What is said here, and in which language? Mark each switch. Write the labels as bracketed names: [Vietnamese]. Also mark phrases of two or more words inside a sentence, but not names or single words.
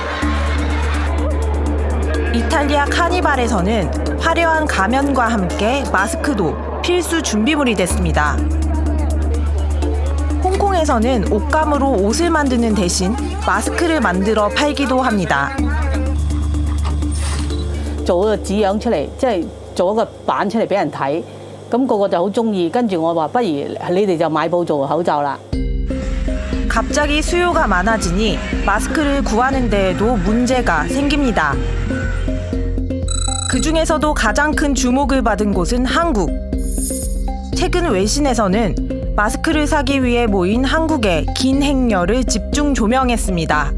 [Korean] 이탈리아 카니발에서는 화려한 가면과 함께 마스크도 필수 준비물이 됐습니다. 홍콩에서는 옷감으로 옷을 만드는 대신 마스크를 만들어 팔기도 합니다. [Cantonese] 做個紙樣出嚟，即係做一個版出嚟俾人睇，咁個個就好中意。跟住我話，不如你哋就買布做口罩啦。 [Korean] 갑자기 수요가 많아지니 마스크를 구하는 데에도 문제가 생깁니다. 그중에서도 가장 큰 주목을 받은 곳은 한국. 최근 외신에서는 마스크를 사기 위해 모인 한국의 긴 행렬을 집중 조명했습니다.